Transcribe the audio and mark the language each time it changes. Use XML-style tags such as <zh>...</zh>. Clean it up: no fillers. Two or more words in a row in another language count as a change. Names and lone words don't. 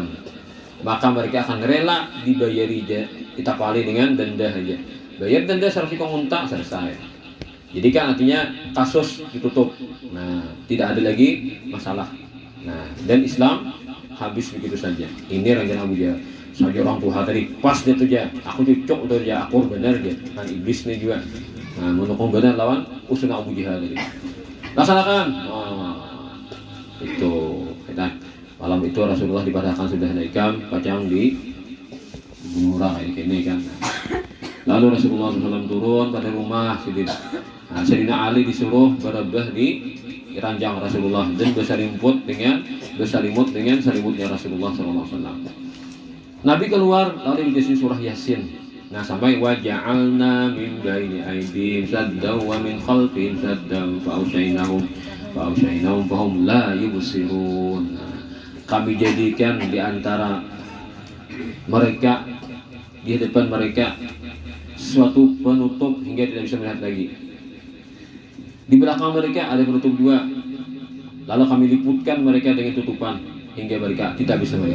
<bjn>Maka mereka akan rela dibayari ditapali dengan denda saja.</bjn> <id>Bayar denda 100 unta selesai. Jadi kan artinya kasus ditutup. Nah, tidak ada lagi masalah. Nah, dan Islam habis begitu saja. Ini rencana Abu Jahal.</id> <bjn>saja orang tua tadi pas dia tuh aja, aku cocok tuh aja, akur bener aja. Kan iblis nih juga. Nah, menukung bener lawan usul Abu Jahal tadi. Laksanakan. Itu kita malam itu Rasulullah dipadahkan sudah naikam pacang di Gunung kayak gini kan.</bjn> <id>Lalu Rasulullah SAW turun pada rumah Sayyidina. Nah, Sayyidina Ali disuruh berebah di ranjang Rasulullah dan bersalimut dengan salimutnya Rasulullah SAW. Nabi keluar lalu dikasih surah Yasin.</id> <ar>Nah sampai وجعلنا من بين أيديهم سدا ومن خلفهم سدا فأغشيناهم فهم لا يبصرون.</ar> <id>Kami jadikan di antara mereka, di depan mereka suatu penutup hingga tidak bisa melihat lagi. Di belakang mereka ada penutup dua. Lalu kami liputkan mereka dengan tutupan hingga mereka tidak bisa melihat.</id>